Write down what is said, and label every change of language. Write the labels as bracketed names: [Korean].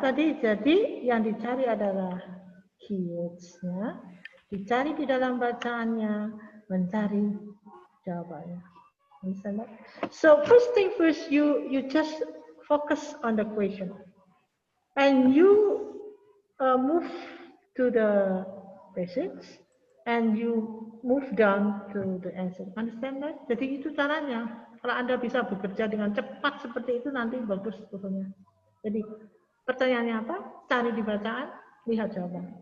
[Indonesian] Tadi jadi yang dicari adalah keywords-nya, dicari di dalam bacaannya, mencari jawabannya. [English] Understand that? So first thing first, you just focus on the question, and you move to the passage, and you move down to the answer. Understand that? [Indonesian] Jadi itu caranya. Kalau Anda bisa bekerja dengan cepat seperti itu, nanti bagus pokoknya. Jadi pertanyaannya apa? Cari di bacaan, lihat jawaban.